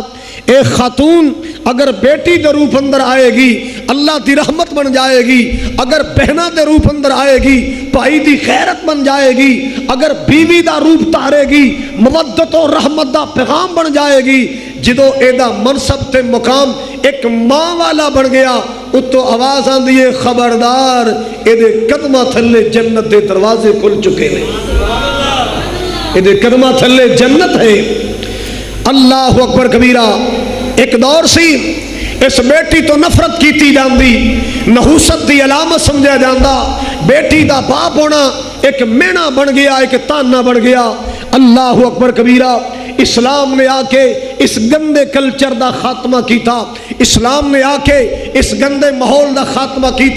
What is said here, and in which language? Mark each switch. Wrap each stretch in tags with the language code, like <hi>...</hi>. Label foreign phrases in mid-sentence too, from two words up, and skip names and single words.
<pa>ایک خاتون اگر بیٹی دے روپ اندر آئے گی اللہ دی رحمت بن جائے گی، اگر بہنہ دے روپ اندر آئے گی بھائی دی خیرت بن جائے گی، اگر بیوی دا روپ تارے گی مودت و رحمت دا پیغام بن جائے گی۔ جدو اے دا منصب تے مقام ایک ماں والا بن گیا، اتو آواز آن دیئے خبردار اے دے قدمہ تھلے جنت دے دروازے کھل چکے ہیں، اے دے قدمہ تھلے جنت ہے۔</pa> <ar>اللہ اکبر کبیرہ۔</ar> <pa>ایک دور سی اس بیٹی تو نفرت کیتی جاندی، نحوست دی علامت سمجھا جاندہ، بیٹی دا باپ ہونا ایک مینا بن گیا، ایک تانا بن گیا۔</pa> <ar>اللہ اکبر کبیرہ۔</ar> <pa>اسلام نے آ کے اس گندے کلچر دا خاتمہ کیتا، اسلام نے آ کے اس گندے ماحول دا خاتمہ کیتا۔</pa>